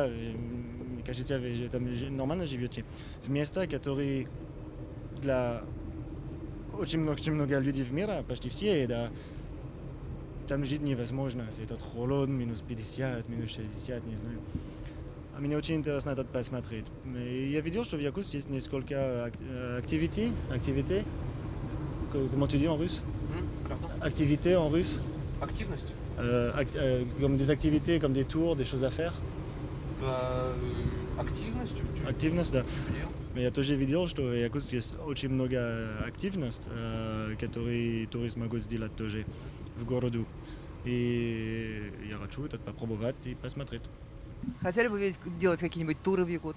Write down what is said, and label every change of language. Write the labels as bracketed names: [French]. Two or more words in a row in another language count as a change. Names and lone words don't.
[Russian] Мне кажется, вы там нормально живете. В местах, которые для очень много людей в мире, почти все, да. Там жить невозможно, этот холод, минус 50, минус 60, не знаю. А мне очень интересно это посмотреть. И я видел, что в Якутске есть несколько activités. [French] Comment tu dis en russe? Activités en russe. [Russian] Активность? [French] Comme des activités, comme des tours, des choses à faire. [Russian] Активность? Активность, да. Mais я тоже видел, что в Якутске есть очень много активностей, которые туристы могут сделать тоже в городе. И я хочу это попробовать и посмотреть. Хотели бы делать какие-нибудь туры в Якутск?